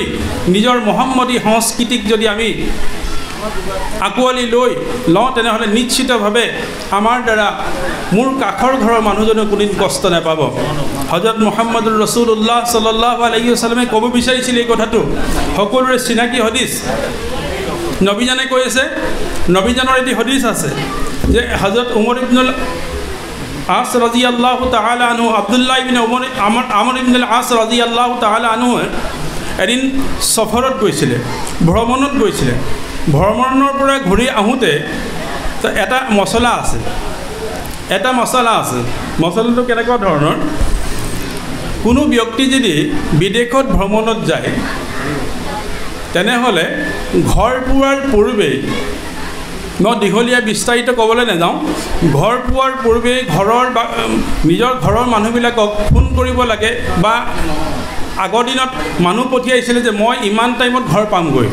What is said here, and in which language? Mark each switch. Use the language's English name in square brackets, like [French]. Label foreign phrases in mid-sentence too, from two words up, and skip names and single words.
[Assamese] নিজৰ মহম্মদী সংস্কৃতিক যদি আমি আকোৱালি লৈ লওঁ তেনেহ'লে নিশ্চিতভাৱে আমাৰ দ্বাৰা মোৰ কাষৰ ঘৰৰ মানুহজনে কোনোদিন কষ্ট নাপাব হযৰত মুহাম্মদুৰ ৰাসূলুল্লাহ [Arabic] صلى الله عليه وسلم [Assamese] ক'ব বিচাৰিছিল এই কথাটো সকলোৰে চিনাকি হদিছ নবীজনে কৈ আছে নবীজনৰ এটি হদিছ আছে যে হযৰত উমৰ ইবনুল আস [Arabic] رضي الله تعالى عنه [Assamese] আব্দুল্লাহ ইবনে আমর ইবনে আস [Arabic] رضي الله تعالى عنه [Assamese] এদিন সফৰত গৈছিলে, ভ্ৰমণত গৈছিলে। ভ্ৰমণৰ পৰা ঘূৰি আহোঁতে এটা মছলা আছে, মছলাটো কেনেকুৱা ধৰণৰ, কোনো ব্যক্তি যদি বিদেশত ভ্ৰমণত যায় তেনেহ'লে ঘৰ পোৱাৰ পূৰ্বেই, মই দীঘলীয়া বিস্তাৰিত ক'বলৈ নাযাওঁ, ঘৰ পোৱাৰ পূৰ্বেই নিজৰ ঘৰৰ মানুহবিলাকক ফোন কৰিব লাগে, বা আগৰ দিনত মানুহ পঠিয়াইছিলে যে মই ইমান টাইমত ঘৰ পামগৈ।